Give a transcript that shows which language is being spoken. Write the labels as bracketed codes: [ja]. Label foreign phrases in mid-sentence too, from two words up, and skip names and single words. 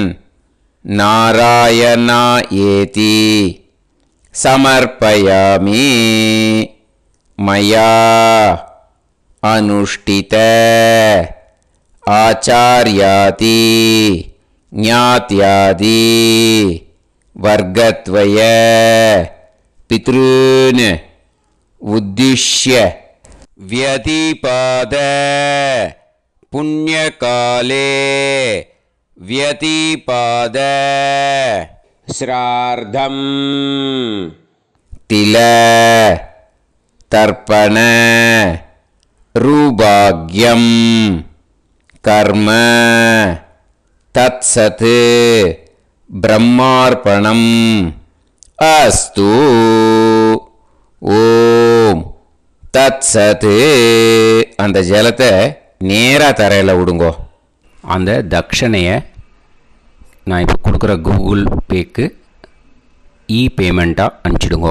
[sa] नारायण इति समर्पयामि मया अनुष्ठित आचार्यादि ज्ञात्यादि वर्गद्वय पितॄन् उद्दिश्य व्यतिपाद पुण्यकाले व्यतिपाद श्रार्धम् तिल तर्पण रूभाग्यं कर्म तत्सत् ब्रह्मार्पणम् अस्तु. ॐ तत्सत्. [ta] அந்த ஜலத்தை நேராக தரையில் விடுங்கோ. அந்த தட்சணையை நான் இப்போ கொடுக்குற கூகுள் பேக்கு பேமெண்ட்டாக அனுப்பிச்சிடுங்கோ.